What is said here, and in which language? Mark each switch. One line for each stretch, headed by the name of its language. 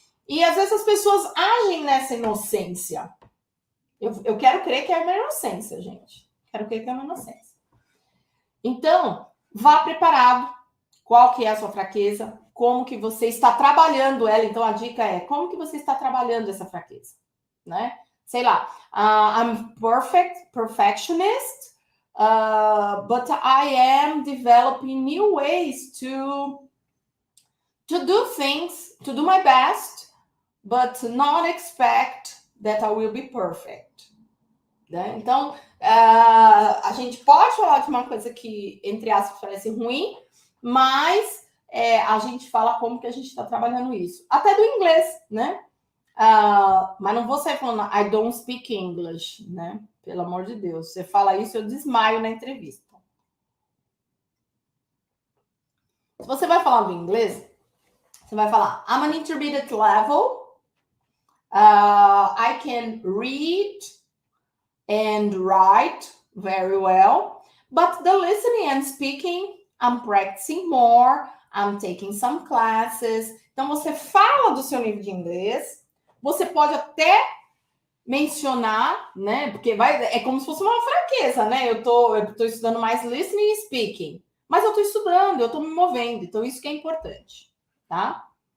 Portuguese: E às vezes as pessoas agem nessa inocência. Eu quero crer que é uma inocência, gente. Quero crer que é uma inocência. Então, vá preparado. Qual que é a sua fraqueza? Como que você está trabalhando ela? Então, a dica é como que você está trabalhando essa fraqueza, né? Sei lá,
English: I'm perfectionist, but I am developing new ways to To do things, to do my best, but not expect that I will be perfect.
Portuguese: Né? Então, a gente pode falar de uma coisa que, entre aspas, parece ruim, mas a gente fala como que a gente está trabalhando isso. Até do inglês, né? Mas não vou sair falando
English: I don't speak English,
Portuguese: né? Pelo amor de Deus. Você fala isso, eu desmaio na entrevista. Se você vai falar do inglês, você vai falar
English: I'm an intermediate level. I can read and write very well, but the listening and speaking, I'm practicing more, I'm taking some classes.
Portuguese: Então, você fala do seu nível de inglês, você pode até mencionar, né? Porque é como se fosse uma fraqueza, né? Eu tô estudando mais listening e speaking, mas eu tô estudando, eu tô me movendo, então isso que é importante, tá?